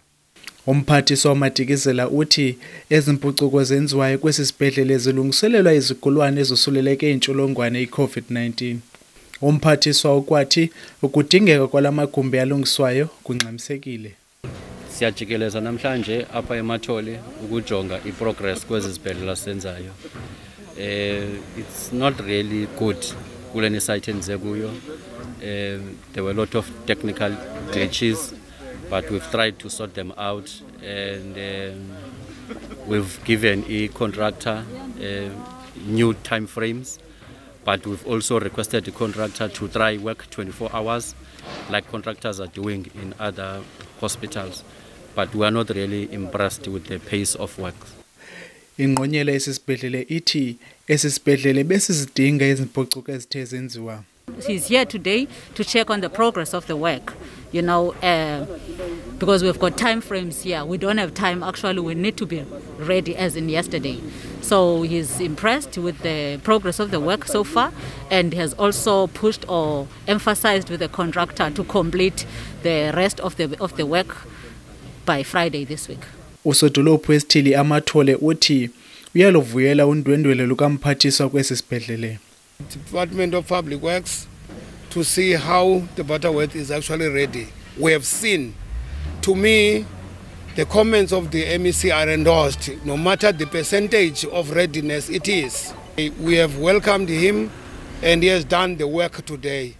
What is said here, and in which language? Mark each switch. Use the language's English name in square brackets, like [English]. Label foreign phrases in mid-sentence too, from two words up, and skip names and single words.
[Xhosa] Umphathiswa Madikizela uthi ezi mpucuko zenziwayo kwesi sibhedlele zilungiselelwa izigulane ezosuleleke intsholongwane i-COVID-19. Umphathiswa ukwathi ukudingeka kwalamagumbi alungiswayo kungxamisekile. Siyajikeleza namhlanje apha eMathole ukujonga iprogress kwezi zibhedlela senzayo. [English] It's not really good [Xhosa] kule site enze kuyo. [English] There were a lot of technical glitches, but we've tried to sort them out, and we've given a contractor new time frames, but we've also requested the contractor to try work 24 hours like contractors are doing in other hospitals, but we are not really impressed with the pace of work. [Xhosa] Ingqonyela esisibhedlele ithi esisibhedlele besizidinga izimpucuko ezithe zenziwa. [English] He's here today to check on the progress of the work, you know, because we've got time frames here. We don't have time. Actually, we need to be ready as in yesterday. So he's impressed with the progress of the work so far, and has also pushed or emphasized with the contractor to complete the rest of the work by Friday this week. [Xhosa] Usodolophu wesithili amathole uthi uyaluvuyela undwendwele lukamphathiswa kwesi sibhedlele. [English] Department of Public Works to see how the Butterworth is actually ready. We have seen, to me, the comments of the MEC are endorsed, no matter the percentage of readiness it is. We have welcomed him and he has done the work today.